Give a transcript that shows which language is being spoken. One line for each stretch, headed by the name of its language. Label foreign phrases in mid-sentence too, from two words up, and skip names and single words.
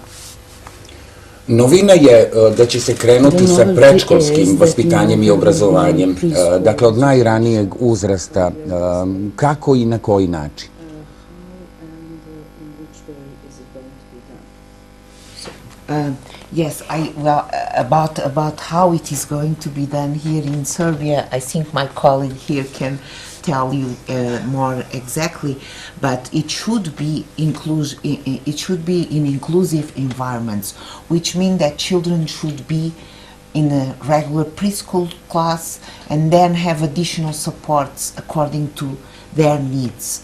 Serbian: Novina je da će se krenuti sa predškolskim vaspitanjem i obrazovanjem, dakle od najranijeg uzrasta, kako i na koji način?
English: Yes, about how it is going to be done here in Serbia, I think my colleague here can tell you more exactly, but it should be in inclusive environments, which means that children should be in a regular preschool class and then have additional supports according to their needs.